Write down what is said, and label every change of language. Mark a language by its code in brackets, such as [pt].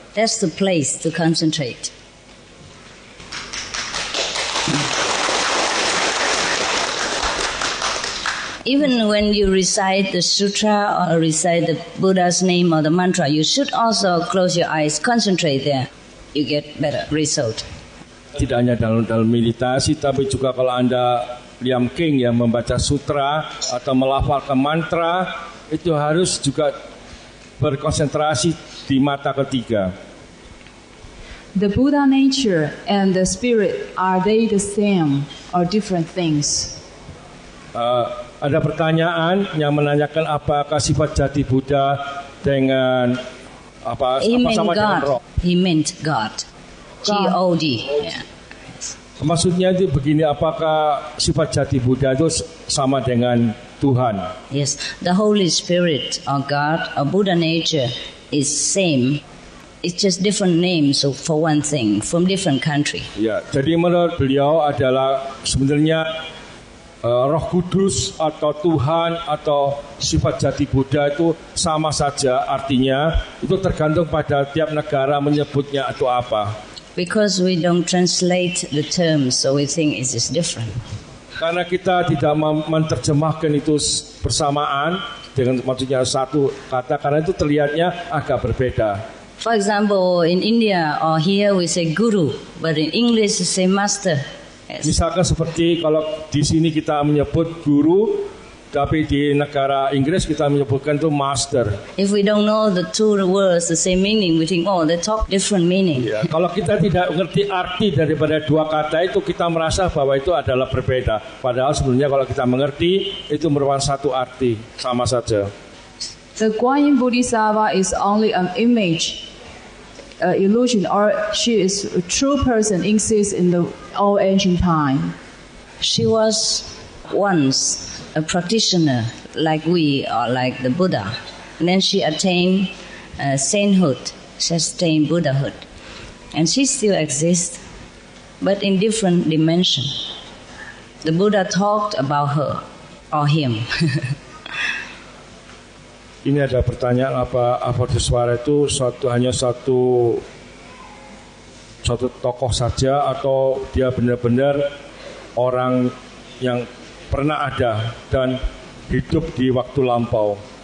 [en] That's the place to concentrate. Even when you recite the sutra or recite the Buddha's name or the mantra, you should also close your eyes, concentrate there. You get better result. [id] Tidak hanya dalam meditasi, tapi juga kalau Anda Liam King yang membaca sutra atau melafalkan mantra, itu harus juga berkonsentrasi di mata ketiga. [en] The Buddha nature and the spirit, are they the same or different things? [id] Ada pertanyaan yang menanyakan apakah sifat jati Buddha dengan apa sama dengan roh. [en] He meant God. God. Yeah. [id] Maksudnya itu begini, apakah sifat jati Buddha itu sama dengan Tuhan? [en] Yes, the Holy Spirit or God or Buddha nature is same. It's just different names for one thing from different country. [id] Ya, jadi menurut beliau adalah sebenarnya Roh Kudus atau Tuhan atau sifat jati Buddha itu sama saja artinya, itu tergantung pada tiap negara menyebutnya atau apa. [en] Because we don't translate the terms, so we think it is different. [id] Karena kita tidak menerjemahkan itu bersamaan dengan maksudnya satu kata, karena itu terlihatnya agak berbeda. [en] For example, in India or here we say guru, but in English we say master. Yes. [id] Misalkan seperti kalau di sini kita menyebut guru, tapi di negara Inggris kita menyebutkan itu master. [en] If we don't know the two words the same meaning, we think they talk different meaning. [id] Ya, kalau kita tidak mengerti arti daripada dua kata itu, kita merasa bahwa itu adalah berbeda. Padahal sebenarnya kalau kita mengerti itu merupakan satu arti, sama saja. [en] The Guanyin Bodhisattva is only an image, illusion, or she is a true person exists in the all ancient time. She was once a practitioner like we or like the Buddha. And then she attained sainthood, she attained Buddhahood. And she still exists, but in different dimension. The Buddha talked about her or him. [id] Ini ada pertanyaan, apa Bodhiswara itu hanya satu tokoh saja atau dia benar-benar orang yang pernah ada dan hidup di waktu lampau?